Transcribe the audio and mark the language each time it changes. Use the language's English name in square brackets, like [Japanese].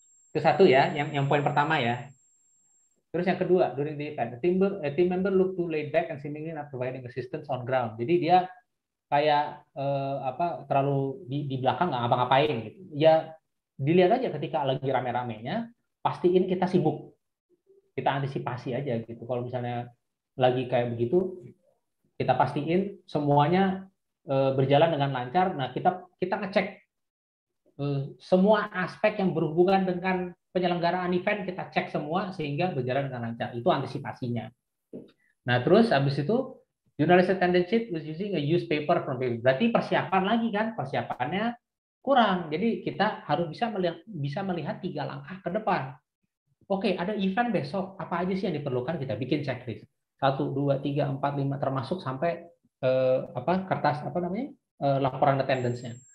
[Indonesian] Itu satu ya, yang poin pertama ya. Terus yang kedua, [English] during the event, team member look too laid back and seemingly not providing assistance on ground. [Indonesian] Jadi dia kayak terlalu di belakang nggak ngapa-ngapain gitu. Ya dilihat aja ketika lagi rame-ramenya, pastiin kita sibuk. Kita antisipasi aja gitu. Kalau misalnya lagi kayak begitu, kita pastiin semuanya berjalan dengan lancar. Nah, kita ngecek semua aspek yang berhubungan dengan penyelenggaraan event, kita cek semua sehingga berjalan dengan lancar. Itu antisipasinya. Nah, terus habis itu [English] journalist attendance sheet was using a used paper from paper. [Indonesian] Berarti persiapan lagi kan, persiapannya kurang. Jadi kita harus bisa melihat 3 langkah ke depan. Oke, ada event besok, apa aja sih yang diperlukan, kita bikin checklist. 1, 2, 3, 4, 5 termasuk sampai kertas laporan attendance-nya.